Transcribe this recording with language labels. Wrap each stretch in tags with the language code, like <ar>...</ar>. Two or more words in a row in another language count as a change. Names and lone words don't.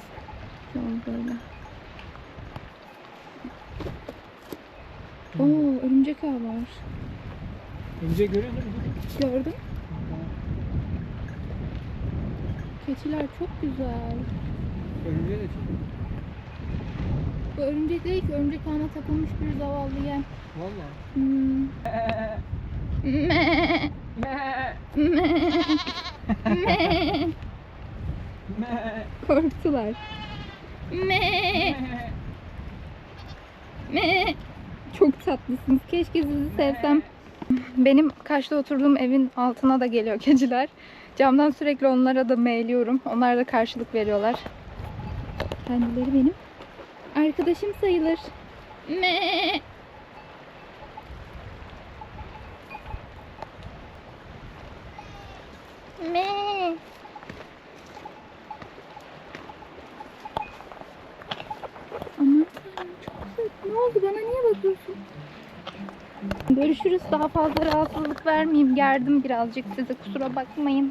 <tr>Yol böyle. Oo, örümcek ağı var. Önce görüyor musun? Gördüm. Keçiler çok güzel. Önce de çok. Bu örümcek değil ki, örümcek ağına takılmış bir zavallı yem. Valla. Hmm. Me. Me. Me. Korktular. Me. Me. Çok tatlısınız. Keşke sizi sevsem. Benim karşıda oturduğum evin altına da geliyor keçiler. Camdan sürekli onlara da meyliyorum. Onlar da karşılık veriyorlar. Kendileri benim arkadaşım sayılır. Me. Me. Aman tanrım, çok güzel. Ne oldu, bana niye bakıyorsun? Görüşürüz. Daha fazla rahatsızlık vermeyeyim. Gerdim birazcık size. Kusura bakmayın.</tr>